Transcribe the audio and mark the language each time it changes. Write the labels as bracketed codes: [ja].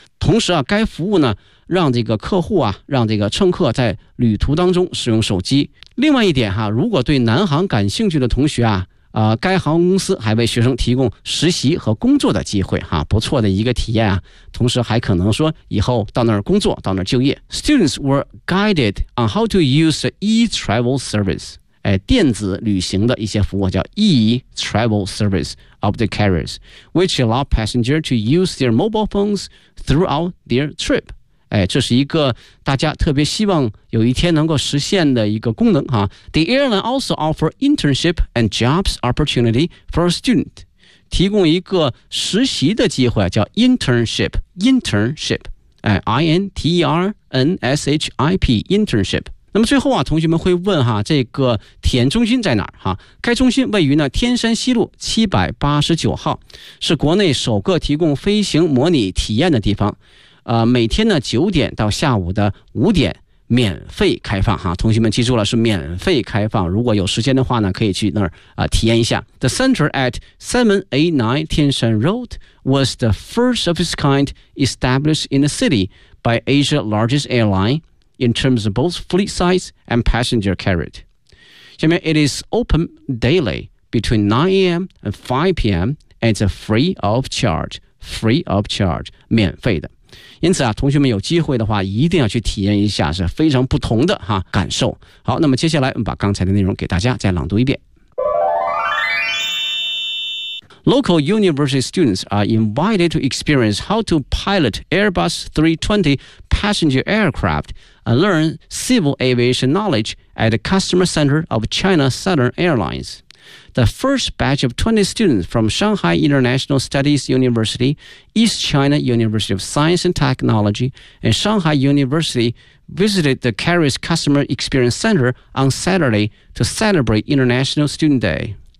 [zh] 同时啊，该服务呢让这个客户啊让这个乘客在旅途当中使用手机。另外一点哈，如果对南航感兴趣的同学啊，该航空公司还为学生提供实习和工作的机会哈，不错的一个体验啊。同时还可能说以后到那儿工作，到那儿就业。 [en] Students were guided on how to use e-travel service。 [zh] 哎，电子旅行的一些服务叫 [en] e-travel service of the carriers which allow passengers to use their mobile phones throughout their trip。 [zh] 哎，这是一个大家特别希望有一天能够实现的一个功能哈。 [en] The airline also offer internship and jobs opportunity for a student， [zh] 提供一个实习的机会叫 [en] internship， internship、哎、I-N-T-E-R-N-S-H-I-P internship。 [zh] 那么最后啊，同学们会问哈，这个体验中心在哪儿哈？该中心位于呢天山西路789号，是国内首个提供飞行模拟体验的地方。每天呢9点到下午5点免费开放哈，同学们记住了，是免费开放。如果有时间的话呢，可以去那儿体验一下。 [en] The center at 789 Tianshan Road was the first of its kind established in the city by Asia's largest airline. In terms of both fleet size and passenger carriage. 下面 it is open daily between 9 a.m. and 5 p.m. and it's free of charge. Free of charge, [zh] 免费的。因此啊，同学们有机会的话一定要去体验一下，是非常不同的哈感受。好，那么接下来我们把刚才的内容给大家再朗读一遍。 [en] Local university students are invited to experience how to pilot Airbus 320 passenger aircraft and learn civil aviation knowledge at the customer center of China Southern Airlines. The first batch of 20 students from Shanghai International Studies University, East China University of Science and Technology, and Shanghai University visited the Carrier's Customer Experience Center on Saturday to celebrate International Student Day.